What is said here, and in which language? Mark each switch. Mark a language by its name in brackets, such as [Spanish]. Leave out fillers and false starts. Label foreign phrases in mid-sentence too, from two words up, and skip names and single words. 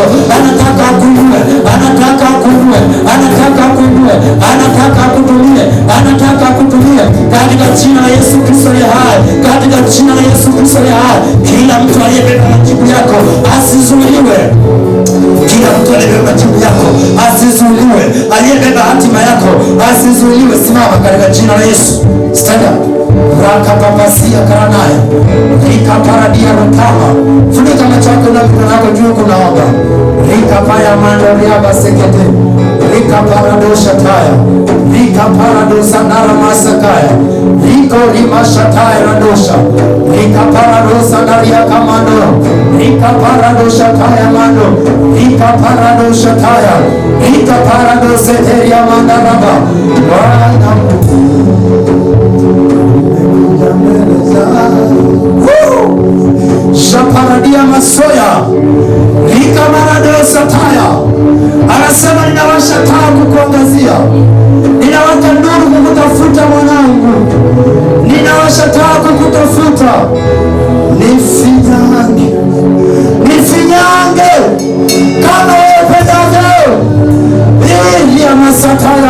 [Swahili] Anataka akuinue, anataka akuinue, anataka akuinue, anataka akutumie, anataka akutumie katika jina la Yesu Kristo aliye hai, katika jina la Yesu Kristo aliye hai. Kila mtu aliyebeba majibu yako asizuiliwe. Kila mtu aliyebeba majibu yako asizuiliwe. Aliyebeba hatima yako asizuiliwe. Simama katika jina la Yesu. [English] Stand up. Rakapapasia karanaya. Rika paradia rukama. [Swahili] Funika macho yako na mikono yako juu kunaomba. Rika paya mando riaba sekete. Rika paradosha taya. Rika paradosa nara masakaya. Riko rima shataya radosha. Rika paradosa naria kamando. Rika paradosha taya mando. Rika paradosha taya. Rika paradosa teria mandaraba. Wana Shaparadia masoya. Rika maradosa taya. Anasema ninawasha taa kukuangazia. Ninawaka nuru kukutafuta mwanangu. Ninawasha taa kukutafuta. Nifinyange. Nifinyange. Kama wewe pendavyo. Ili ya masataya.